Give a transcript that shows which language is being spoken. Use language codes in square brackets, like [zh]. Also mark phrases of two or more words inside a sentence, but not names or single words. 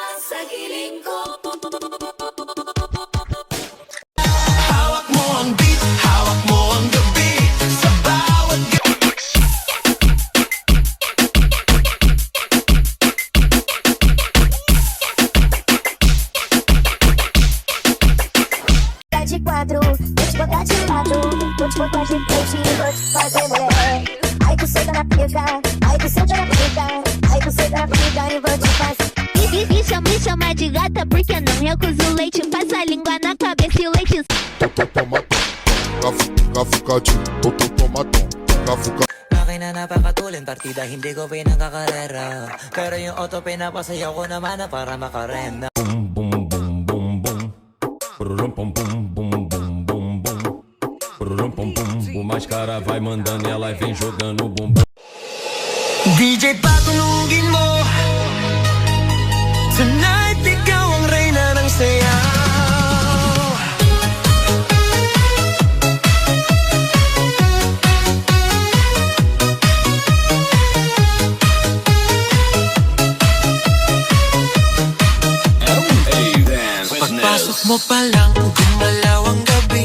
[tl] sa giling ko. Hawak mo ang beat, hawak mo ang gabi. Sa bawat [pt] de quatro, vou te botar de lado, vou te botar de frente e vou te fazer mulher. Ai que você tá na pica, ai que você tá na pica, ai que você tá na pica e vou te fazer. Me chama de gata porque não recuso leite. Passa a língua na cabeça e o leite. [tl] Akin na napakatulin, partida hindi ko pinakakarera. Pero yung auto pinapasayaw ko naman na para makarena. Boom boom boom boom boom. Pururum pum pum bum bum bum bum. Pururum pum pum. [pt] O mais cara vai mandando e ela vem jogando bumbum. [tl] DJ patulugin mo. Tonight ikaw ang reyna ng sayaw. Pagpasok mo pa lang, gumalaw ang gabi.